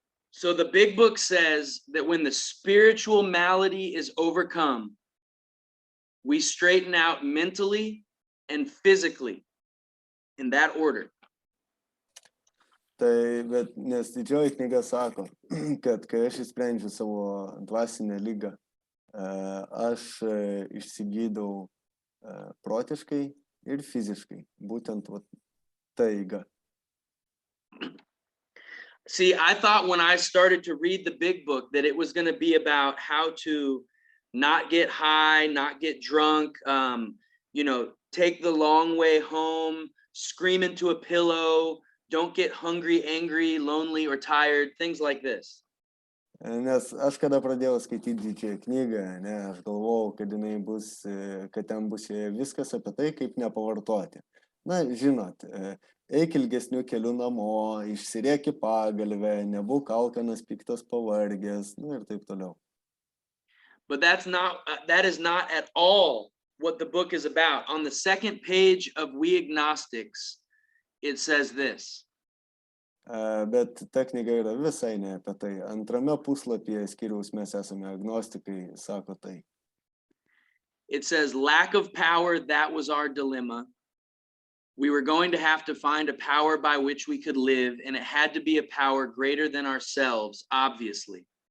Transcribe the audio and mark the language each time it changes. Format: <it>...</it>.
<en>So the big book says that when the spiritual malady is overcome, we straighten out mentally and physically in that order.</en> <lt>Tai, bet nes didžioji knyga sako, kad kai aš išsprendžiu savo dvasinę ligą, aš išsigydau protiškai ir fiziškai, būtent ta eiga.</lt> <en>See, I thought when I started to read the big book that it was going to be about how to not get high, not get drunk, take the long way home, scream into a pillow, don't get hungry, angry, lonely, or tired, things like this.</en> <lt>Nes aš kada pradėjau skaityti didžiąją knygą, aš galvojau, kad ten bus viskas apie tai, kaip nepavartoti. Na, žinot, eik ilgesniu keliu namo, išsirėk į pagalvę, nebūk alkanas, piktas, pavargęs, ir taip toliau.</lt> <en>But that is not at all what the book is about. On the second page of We Agnostics, it says this.</en> <lt>Bet ta knyga yra visai ne apie tai. Antrame puslapyje skyriaus Mes esame agnostikai sako tai.</lt> <en>It says, lack of power, that was our dilemma. We were going to have to find a power by which we could live, and it had to be a power greater than ourselves, obviously.</en>